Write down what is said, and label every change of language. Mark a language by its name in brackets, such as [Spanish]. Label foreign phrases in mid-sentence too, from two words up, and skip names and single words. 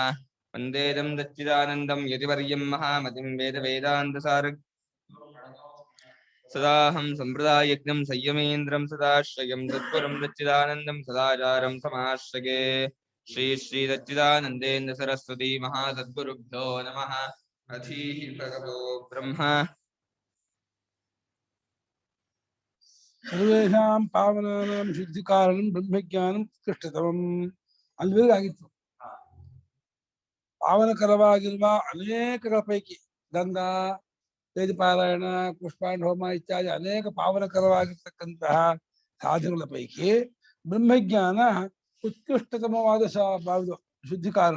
[Sanskrit] वन्देदं दच्चिदानन्दं यतिवर्यं महामतिं वेदवेदान्तसार सदाहं सम्प्रदायज्ञं संयमेन्द्रं सदाश्रयं तत्परं दच्चिदानन्दं सदाचारं समाश्रये। श्री श्री दच्चिदानन्देन्द्र सरस्वती महासद्गुरुभ्यो नमः। अधीः भगवो ब्रह्म ಸರ್ವೇಷಾಂ ಪಾವನಾನಾಂ ಶುದ್ಧಿಕಾರಣಂ ಬ್ರಹ್ಮಜ್ಞಾನಂ ಉತ್ಕೃಷ್ಟತಮಂ. [Kannada] ಅಲ್ಲಿವರೆಗಾಗಿತ್ತು. ಪಾವನಕರವಾಗಿರುವ ಅನೇಕಗಳ ಪೈಕಿ ಗಂಧ, ವೇದಪಾರಾಯಣ, ಪುಷ್ಪಾಂಡ ಹೋಮ ಇತ್ಯಾದಿ ಅನೇಕ ಪಾವನಕರವಾಗಿರ್ತಕ್ಕಂತಹ ಸಾಧನಗಳ ಪೈಕಿ ಬ್ರಹ್ಮಜ್ಞಾನ ಉತ್ಕೃಷ್ಟತಮವಾದ ಶುದ್ಧಿ ಕಾರಣ.